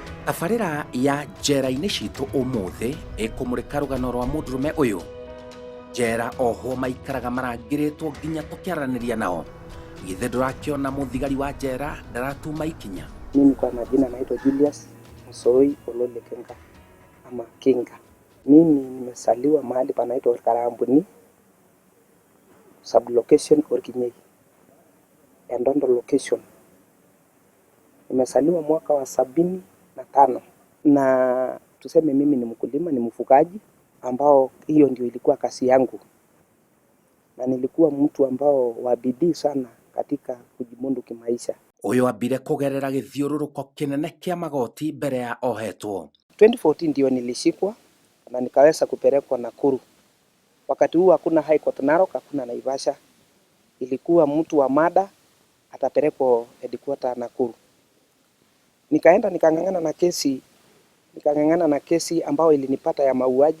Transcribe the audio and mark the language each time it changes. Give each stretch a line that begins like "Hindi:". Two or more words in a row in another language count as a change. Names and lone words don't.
Kikuyu: Tabarĩra ya njera-inĩ citũ ũmũthĩ ĩkũmũrĩka rũgano rwa mũndũrũme ũyũ. Njera oho maikaraga marangĩrĩtwo nginya tũkĩaranĩria nao. Githĩ ndũrakĩona mũthigari wa njera ndaratuma ikinya?
Swahili: Mimi kwa majina naitwa Julius Msoi Olole Kenga ama Kinga. Mimi nimesaliwa mahali panaitwa Karambuni, sublocation Orkinyei, Endondo location. Nimesaliwa mwaka wa 75 na tuseme mimi ni mkulima, ni mfugaji ambao hiyo ndio ilikuwa kazi yangu. Na nilikuwa mtu ambao wa bidii sana katika kujimundu kimaisha.
Kikuyu: Ũyũ ambire kũgerera gĩthiũrũrũko kĩnene kĩa magoti mbere ya ohetwo.
Swahili: 2014 ndio nilishikwa na nikaweza kupelekwa Nakuru. Wakati huu hakuna High Court Narok, hakuna Naivasha. Ilikuwa mtu wa mada atapelekwa headquarter Nakuru. Nikaenda nikang'ang'ana na kesi ambao ilinipata ya mauaji.